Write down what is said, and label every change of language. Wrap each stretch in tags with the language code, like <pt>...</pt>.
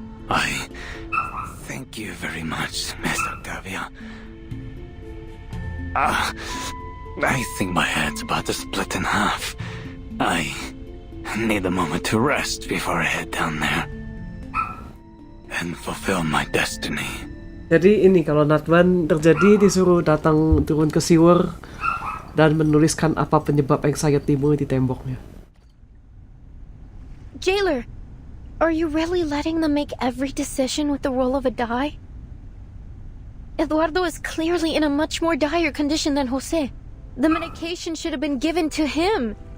<en>I thank you very much, Miss Octavia. I think my head's about to split in half. I need a moment to rest before I head down there and fulfill my destiny.</en> <id>Jadi ini kalau Natwan terjadi disuruh datang turun ke sewer dan menuliskan apa penyebab anxiety-mu di temboknya.</id> <en>Jailer, are you really letting them make every decision with the roll of a die? Eduardo is clearly in a much more dire condition than Jose. The medication should have been given to him.</en>